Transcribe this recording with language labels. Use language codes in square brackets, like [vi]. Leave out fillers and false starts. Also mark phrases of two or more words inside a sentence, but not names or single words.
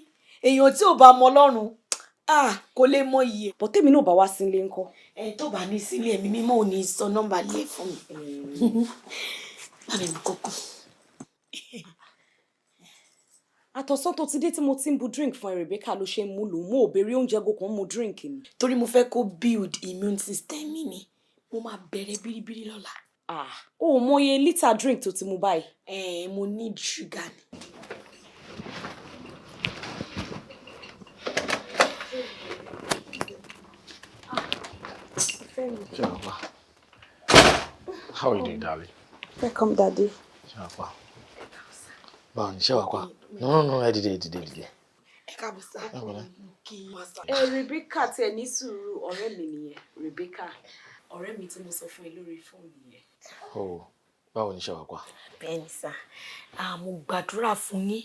[yo] Èèyàn tí ò bá mọ Ọlọ́run, kò lè mọ iye. But tèmi náà bá wá sílé ńkọ́. Tó bá ní sílé ẹ̀mí mímọ́ ò ní sọ nọ́mbà lé fún mi. Bàbá mi kọ́kọ́. Àtọ̀sán tó ti dé tí mo ti ń bu drink fún Rebeka ló ṣe ń mú lò mo ò béèrè oúnjẹ go kan mu drink ni. Torí mo fẹ́ kó [en] build immune system [yo] mi ni. Mo máa bẹ̀rẹ̀ bíríbírí lọ́la. O mọ iye lítà drink tó ti mu báyìí. Mo [en] need sugar [yo] ni. [en] How are you doing, darling? Welcome, Daddy. [yo] Shapa. Báwo Shapa. No, ẹ dìde. Ẹ káàbọ̀ sá. Rebeka tí ẹ ní sùúrù ọ̀rẹ́ mi nìyẹn. Rebeka, ọ̀rẹ́ mi tí mo sọ fún ẹ lórí fóònù yẹn. Báwo ni Shapa? Bẹ́ẹ̀ni sá. Mo gbàdúrà fún yín.